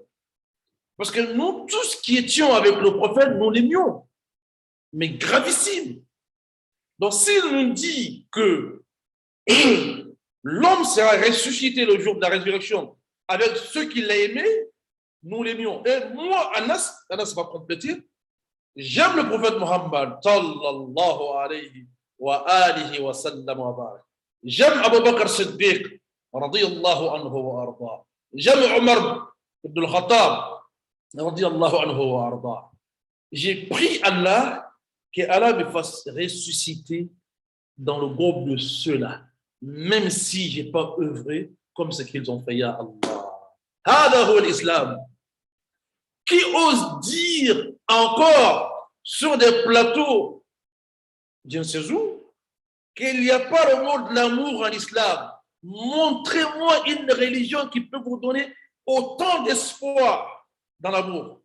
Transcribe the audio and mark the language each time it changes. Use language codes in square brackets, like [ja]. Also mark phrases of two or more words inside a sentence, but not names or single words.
[fr] Parce que nous, tous qui étions avec le prophète, nous l'aimions, mais gravissime. Donc, s'il nous dit que l'homme sera ressuscité le jour de la résurrection avec ceux qui l'ont aimé, nous l'aimions. Et moi, Anas va compléter, j'aime le prophète Mohammed, [ar] صلى الله عليه وعلى آله وسلم وبارك. [fr] J'aime Abu Bakr Siddiq, [ar] رضي الله عنه وأرضاه. [fr] J'aime Omar ibn al-Khattab, [ar] رضي الله عنه وأرضاه. [fr] J'ai prié Allah que Allah me fasse ressusciter dans le groupe de ceux-là, même si je n'ai pas œuvré comme ce qu'ils ont fait, [ar] يا الله. هذا هو الإسلام. [fr] Qui ose dire encore sur des plateaux, je ne sais où, qu'il n'y a pas le mot de l'amour en islam? Montrez-moi une religion qui peut vous donner autant d'espoir dans l'amour.